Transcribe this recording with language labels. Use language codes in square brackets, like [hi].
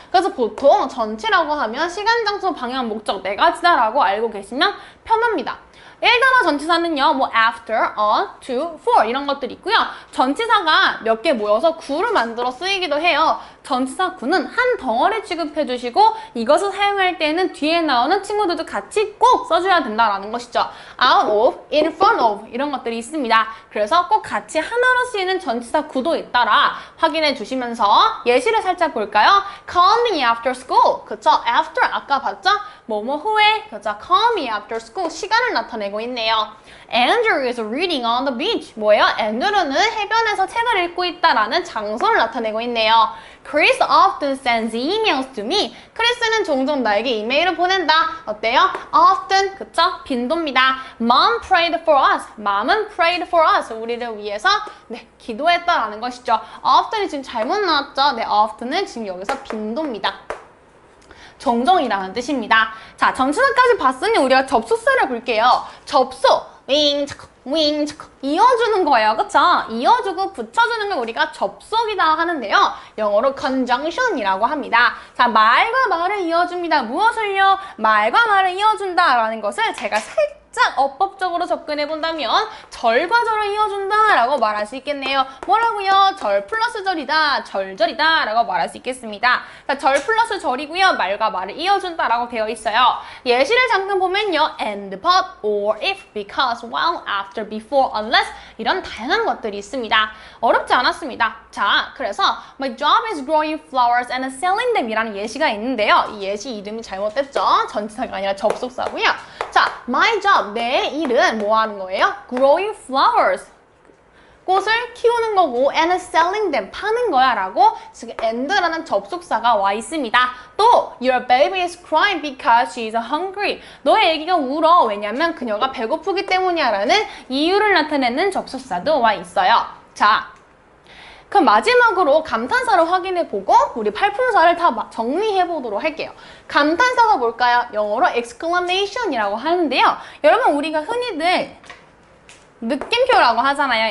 [ko] 그래서 보통 전치라고 하면 시간, 장소, 방향, 목적 네 가지다라고 알고 계시면 편합니다. 1단어 전치사는요, 뭐 after, on, to, for 이런 것들이 있고요. 전치사가 몇 개 모여서 구를 만들어 쓰이기도 해요. 전치사 구는 한 덩어리 취급해 주시고 이것을 사용할 때는 뒤에 나오는 친구들도 같이 꼭 써줘야 된다라는 것이죠. out of, in front of 이런 것들이 있습니다. 그래서 꼭 같이 하나로 쓰이는 전치사 구도 있다라 확인해 주시면서 예시를 살짝 볼까요? [en] Call me after school. [ko] 그쵸? after 아까 봤죠? 뭐뭐 후에. 그쵸? [en] Call me after school. [ko] 시간을 나타내고 있네요. [en] Andrew is reading on the beach. [ko] 뭐예요? 앤드루는 해변에서 책을 읽고 있다라는 장소를 나타내고 있네요. [en] Chris often sends emails to me. [ko] 크리스는 종종 나에게 이메일을 보낸다. 어때요? [en] Often, [ko] 그쵸? 빈도입니다. [en] Mom prayed for us. Mom은 prayed for us. [ko] 우리를 위해서 네, 기도했다라는 것이죠. Often이 지금 잘못 나왔죠? 네, often은 지금 여기서 빈도입니다. 종종이라는 뜻입니다. 자, 전치사까지 봤으니 우리가 접속사를 볼게요. 접속. 윙, 윙, 이어주는 거예요. 그쵸? 이어주고 붙여주는 걸 우리가 접속이다 하는데요. 영어로 conjunction이라고 합니다. 자, 말과 말을 이어줍니다. 무엇을요? 말과 말을 이어준다라는 것을 제가 살짝 어법적으로 접근해 본다면 절과 절을 이어준다라고 말할 수 있겠네요. 뭐라고요? 절 플러스 절이다, 절절이다 라고 말할 수 있겠습니다. 자, 절 플러스 절이고요. 말과 말을 이어준다라고 되어 있어요. 예시를 잠깐 보면요. and, but, or, if, because, while, after, before, unless 이런 다양한 것들이 있습니다. 어렵지 않았습니다. 자, 그래서 [en] My job is growing flowers and selling them [ko] 이라는 예시가 있는데요. 이 예시 이름이 잘못됐죠? 전치사가 아니라 접속사고요. 자, my job, 내 일은 뭐 하는 거예요? [en] growing flowers. [ko] 꽃을 키우는 거고 [en] and selling them, [ko] 파는 거야 라고 지금 and라는 접속사가 와 있습니다. [en] 또 Your baby is crying because she is hungry. [ko] 너의 아기가 울어. 왜냐면 그녀가 배고프기 때문이야 라는 이유를 나타내는 접속사도 와 있어요. 자, 그럼 마지막으로 감탄사를 확인해보고 우리 팔품사를 다 정리해보도록 할게요. 감탄사가 뭘까요? 영어로 exclamation이라고 하는데요. 여러분 우리가 흔히들 느낌표라고 하잖아요.